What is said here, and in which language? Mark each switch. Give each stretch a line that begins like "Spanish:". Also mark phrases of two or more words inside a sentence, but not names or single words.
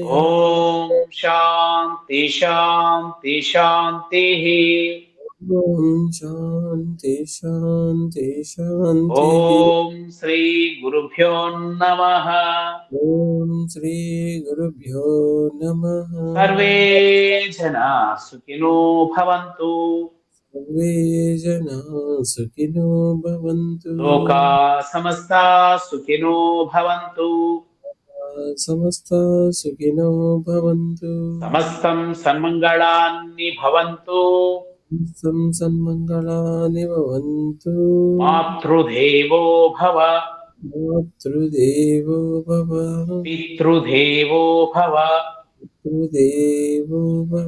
Sanskrit: ఓం శాంతి శాంతి శాంతి. ఓం శాంతి శాంతి శాంతి. ఓం శ్రీ గురుభ్యో నమః. ఓం శ్రీ గురుభ్యో నమః. సర్వే జనా సుఖినో భవంతు. సర్వే జనా సుఖినో భవంతు. లోకా సమస్తా సుఖినో భవంతు. సమస్త సుఖినో భవంతు. సమస్తం సన్మంగళాన్ని భవంతు. సన్మంగళాని భవంతు. మాతృదేవో భవ, మాతృదేవో భవ, పితృదేవో భవ, పితృదేవో భవ,